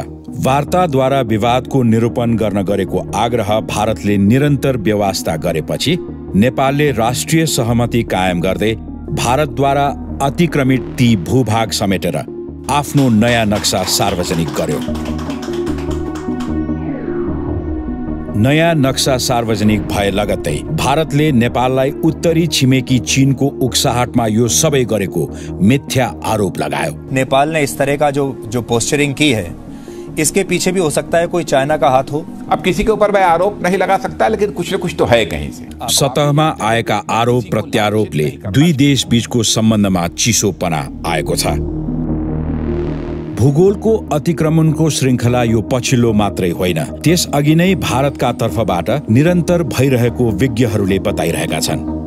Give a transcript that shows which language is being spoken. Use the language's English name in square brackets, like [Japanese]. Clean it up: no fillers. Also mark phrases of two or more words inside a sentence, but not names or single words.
[Nepali] वार्ताद्वारा विवादको निरूपण गर्न गरेको आग्रह भारतले निरन्तर बेवास्ता गरेपछि नेपालले राष्ट्रिय सहमति कायम गर्दै भारतद्वारा अतिक्रमित ती भूभाग समेटेर आफ्नो नयाँ नक्सा सार्वजनिक गर्यो। नयाँ नक्सा सार्वजनिक भए लगत्तै भारतले नेपाललाई उत्तरी छिमेकी चीनको उक्साहटमा यो सबै गरेको मिथ्या आरोप लगायो। [Hindi] नेपाल ने इस तरह का जो पोस्चरिंग की है, इसके पीछे भी हो सकता है कोई चाइना का हाथ हो। अब किसी के ऊपर मैं आरोप नहीं लगा सकता, लेकिन कुछ न कुछ तो है कहीं से। [Nepali] सतहमा आएका आरोप प्रत्यारोपले दुई देश बीचको सम्बन्धमा चिसोपना आएको छ। भूगोलको अतिक्रमणको श्रृङ्खला यो पछिल्लो मात्रै होइन, त्यसअघि नै भारतका तर्फबाट निरन्तर भइरहेको विज्ञहरूले बताइरहेका छन्।